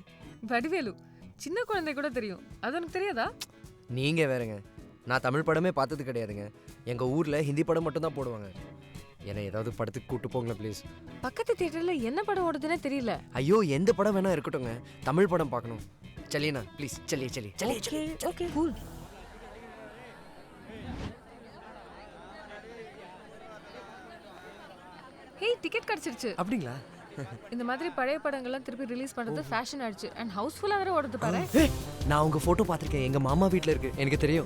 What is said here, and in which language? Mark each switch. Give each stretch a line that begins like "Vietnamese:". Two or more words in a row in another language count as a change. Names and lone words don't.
Tamil: வடிவேலு. சின்ன குழந்தை கூட தெரியும். அது உனக்கு தெரியாதா? நீங்க வேறங்க, நான் தமிழ் படமே பார்த்தது கிடையாதுங்க. எங்க ஊர்ல ஹிந்தி படம் மட்டும் தான் போடுவாங்க. என்ன ஏதாவது படத்துக்கு கூட்டு போங்க ப்ளீஸ். பக்கத்து தியேட்டர்ல என்ன படம் ஓடுதுன்னே தெரியல. ஐயோ எந்த படம் வேணா இருக்கட்டும்ங்க, தமிழ் படம் பார்க்கணும்.
Hindi: चलिए ப்ளீஸ் चलिए चलिए चलिए
English: okay cool.
Tamil: ஹே, டிக்கெட் கிடைச்சிருச்சு. அப்படிங்களா? இந்த மாதிரி பழைய படங்கள்லாம் திருப்பி ரிலீஸ் பண்றது ஃபேஷன் ஆயிடுச்சு. அண்ட் ஹவுஸ்ஃபுல்லா வேற ஓடுது பாரு. நான் உங்க போட்டோ பார்த்திருக்கேன், எங்க மாமா வீட்ல இருக்கு, எனக்கு தெரியும்.